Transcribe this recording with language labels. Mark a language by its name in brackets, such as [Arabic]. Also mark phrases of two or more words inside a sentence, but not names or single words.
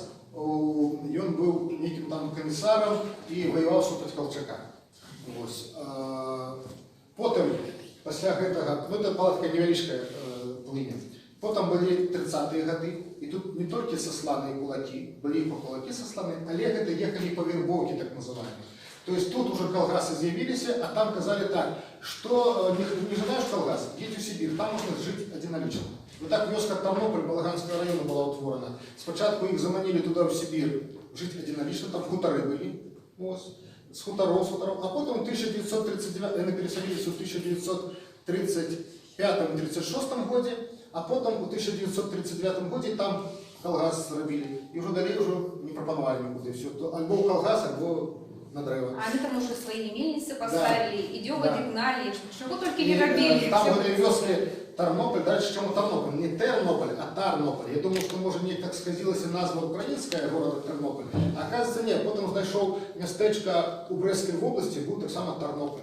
[Ukrainian] Він був неким там комісаром і воював супроти Колчака. Потім, після цього, ну це була така невеличка плиня. Потім були 30-ті роки, і тут не тільки сослані кулаки, були і по кулаки сослані, але це їхали по вербовці, так називаємо. [Russian] То есть тут уже колгасы заявились, а там сказали так, что не желаешь колгас, едь в Сибирь, там можно жить одинолично. Вот так вёска Тарнополь Балаганского района была утворена. Спочатку их заманили туда, в Сибирь, жить одинолично, там хуторы были, с хуторов, а потом в 1939, они переселились в 1935-36 году, а потом в 1939 году там колгас зробили. И уже далее уже не пропоновали никуда. Все, альбо колгас, альбо на древо. А они там уже свои мельницы поставили, и дёготь Да. гнали, что только не робили. Там в этой вёске Тарнополь, дальше чем Тарнополь, не Тернополь, а Тарнополь. Я думаю, что может не так сказилась назва украинская города Тернополь. А оказывается нет, потом знайшов местечко у Брестской области, был так само Тарнополь.